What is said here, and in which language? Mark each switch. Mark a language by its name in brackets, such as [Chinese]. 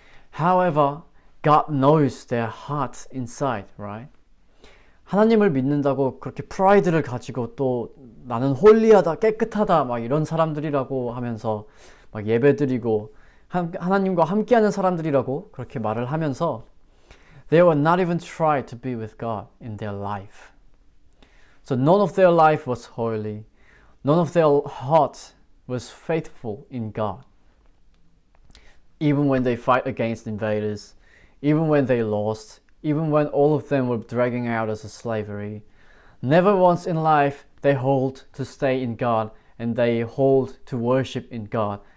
[English] However, God knows their hearts inside, right? [Korean] 하나님을 믿는다고 그렇게 프라이드를 가지고 또 나는 홀리하다, 깨끗하다 막 이런 사람들이라고 하면서 막 예배드리고 하나님과 함께하는 사람들이라고 그렇게 말을 하면서 [English] they were not even try to be with God in their life. So none of their life was holy. None of their heart was faithful in God. Even when they fight against invaders, even when they lost, even when all of them were dragging out as a slavery, never once in life they hold to stay in God and they hold to worship in God.